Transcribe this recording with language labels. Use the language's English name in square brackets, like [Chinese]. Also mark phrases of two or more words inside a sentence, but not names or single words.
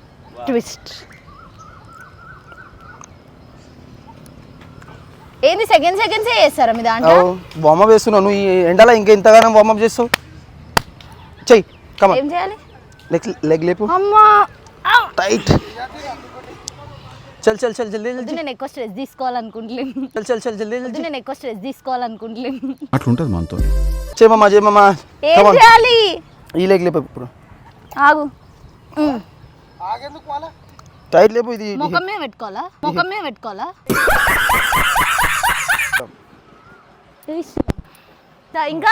[Telugu] ఏంది సెకండ్స్ చేస్తారా మీ దాంట్లో? వార్మప్ చేస్తున్నావు నువ్వు. ఈ ఎండలో ఇంకా ఇంతగానో వార్మప్ చేస్తావు. చెయ్యి కమా. ఏం చేయాలి? లెగ్ లేపు. అమ్మా టైట్. [Hindi] चल चल चल जल्दी जल्दी. [Telugu] నేను ఎక్కువ స్ట్రెస్ తీసుకోవాలనుకుంటలేను. [Hindi] चल चल जल्दी जल्दी. [Telugu] నేను ఎక్కువ స్ట్రెస్ తీసుకోవాలనుకుంటలేను. అట్లుంటది మనతో. చేయమమ్మా ఏం చేయాలి? ఈ లెగ్ లేపు ఇప్పుడు. ఆగు. టైట్ లేపు. ఇది ముఖం మీద పెట్టుకోవాలా? ఇంకా